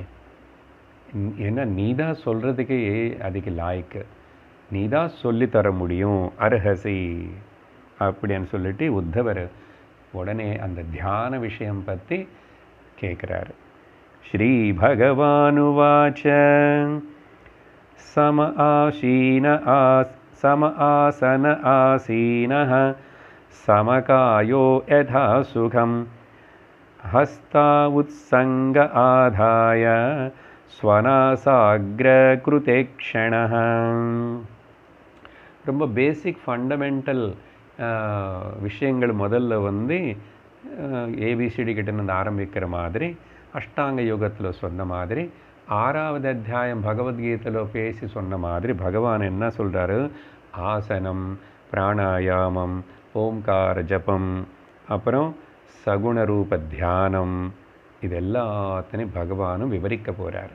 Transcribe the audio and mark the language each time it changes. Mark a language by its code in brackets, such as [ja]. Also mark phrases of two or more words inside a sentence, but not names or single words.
[ta] ஏன்னா நீ தான் சொல்கிறதுக்கே அதுக்கு லாய்க்கு, நீ தான் சொல்லித்தர முடியும், அர்ஹசி அப்படின்னு சொல்லிட்டு உத்தவர் உடனே அந்த தியான விஷயம் பற்றி கேட்குறாரு. [sa] श्री भगवानुवाच सम आसन आसीनः समकायो यथा सुखं हस्ता उत्संग आधाय स्वनासाग्रकृते क्षणः. [ta] ரொம்ப [en] basic fundamental [ta] விஷயங்கள் முதல்ல வந்து ஏபிசிடி கிட்டேருந்து ஆரம்பிக்கிற மாதிரி அஷ்டாங்க யோகத்தில் சொன்ன மாதிரி 6வது அத்தியாயம் பகவத்கீதையில் பேசி சொன்ன மாதிரி பகவான் என்ன சொல்கிறாரு, ஆசனம், பிராணாயாமம், ஓம்கார ஜபம், அப்புறம் சகுண ரூப தியானம், இது எல்லாத்தையும் பகவானும் விவரிக்க போகிறார்.